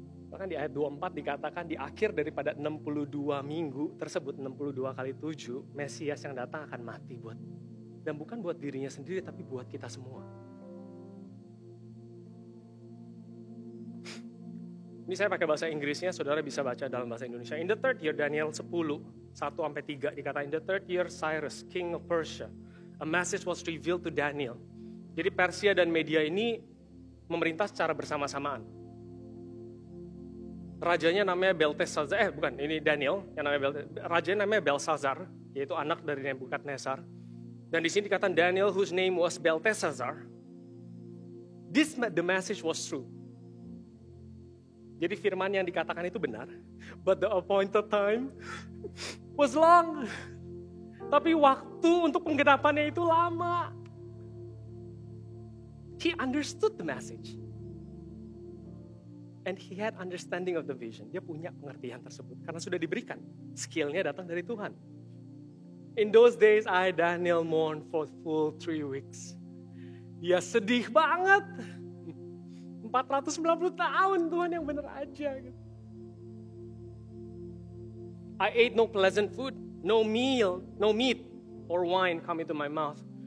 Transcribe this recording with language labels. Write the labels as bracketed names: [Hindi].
[Indonesian] Bahkan di ayat 24 dikatakan di akhir daripada 62 minggu tersebut, 62 kali 7, Mesias yang datang akan mati dan bukan buat dirinya sendiri, tapi buat kita semua. Ini saya pakai bahasa Inggrisnya, saudara bisa baca dalam bahasa Indonesia. [English] In the third year, Daniel 10, 1-3 dikatakan, in the third year Cyrus, king of Persia, a message was revealed to Daniel. [Indonesian] Jadi Persia dan Media ini memerintah secara bersama-samaan. Rajanya namanya Belteshazzar, ini Daniel, yang namanya rajanya namanya Belshazzar, yaitu anak dari Nebukadnezar. Dan di sini dikatakan [English] Daniel, whose name was Belteshazzar, the message was true. [Indonesian] Jadi firman yang dikatakan itu benar, [English] but the appointed time was long. [Indonesian] Tapi waktu untuk penggenapannya itu lama. [English] He understood the message. And he had understanding of the vision. [Indonesian] Dia punya pengertian tersebut karena sudah diberikan. Skill-nya datang dari Tuhan. [English] In those days, I, Daniel, mourned for full 3 weeks. [Indonesian] Dia sedih banget. 490 tahun Tuhan yang benar aja. [English] I ate no pleasant food, no meat or wine come into my mouth.